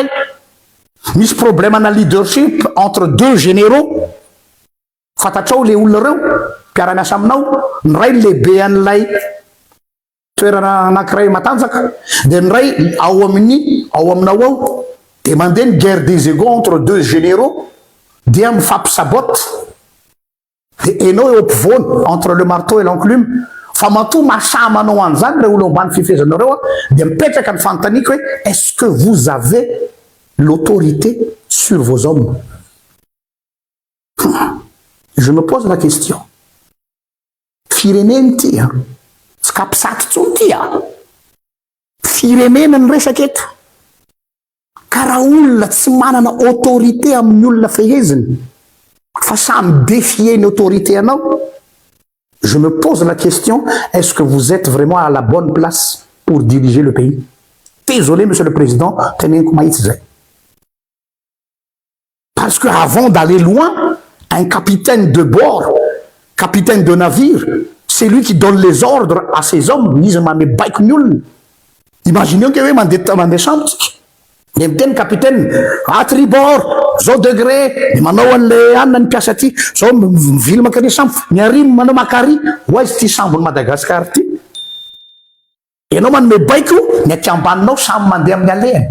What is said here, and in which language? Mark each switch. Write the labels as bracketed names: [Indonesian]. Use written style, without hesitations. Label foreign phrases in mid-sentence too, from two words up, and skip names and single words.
[Malagasy] Misy problème na leadership [French] entre 2 généraux. [Malagasy] Fantatrao le olona reo mpiara-miasa aminao, ny ray lehibe an'ilay toerana anankiray matanjaka, dia ny ray ao aminao ao dia mandeha ny [French] guerre des égos entre 2 généraux, [Malagasy] dia mifampisabote. Dia enao eo ampovoany [French] entre le marteau et l'enclume. [Malagasy] Fa matoa mahasamanao an'izany le olo ambany fifezanareo dia mipetraka ny fanontaniako hoe [French] est-ce que vous avez l'autorité sur vos hommes? Je me pose la question. [Malagasy] Firenena ty tsy kapisaky tsony ty firenena ny resaka eto. Ka raha olona tsy manana autorité amin'ny olona feheziny fa samy défier ny autorité anao, [French] je me pose la question, est-ce que vous êtes vraiment à la bonne place pour diriger le pays? Désolé, Monsieur le Président, tenez-vous mahitsy. Parce que avant d'aller loin, un capitaine de bord, capitaine de navire, c'est lui qui donne les ordres à ses hommes. [Malagasy] Izy mame baiko ny olona. [French] Imaginez que [Malagasy] mandeha sambotsika. Dia miteny [French] capitaine, à tribord, [Malagasy] zao degré, dia manao an'le anona ny mpiasa ty, zao mivily makary sambo, ny arimo manao makary, hoaizy ty sambony Madagasikara ty. Ianao manome baiko, ny aty ambaninao samy mandeha amin'ny alehany.